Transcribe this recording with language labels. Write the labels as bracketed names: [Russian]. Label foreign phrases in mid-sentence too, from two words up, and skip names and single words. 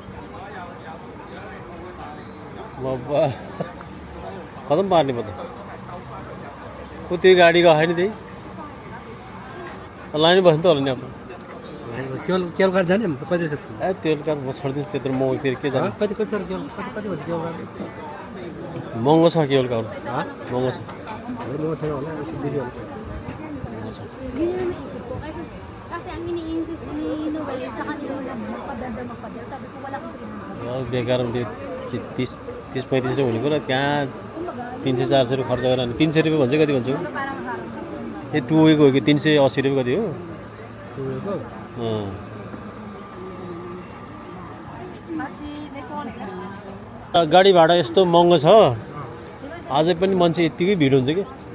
[Nepali] बाबा खतम पार्ने पो त ऊ त्यो गाडीको आयो नि त्यही लाइन बस्नु त होला नि अब [English] cable car [Nepali] जाने कति छ ए तेल कार म छोडिदिन्छु त्यत्रो महँगोतिर के जाने कति कति कति भयो [English] cable car [Nepali] महँगो छ [English] cable car [Nepali] महँगो छ महँगो छैन होला यसो बेसी होला [Filipino] Kasi ang ini-insist ni Noel sa kanila na magpadal. Sabi ko wala kang pinag-alala. [Nepali] बेकार 30-35 हुने कुरा त्यहाँ 300-400 रुपियाँ खर्च गरेर 300 रुपियाँ भन्छ कति भन्छ ए टुवेको हो कि 380 रुपियाँ कति हो गाडी भाडा यस्तो महँगो छ अझै पनि मान्छे यतिकै भिड हुन्छ कि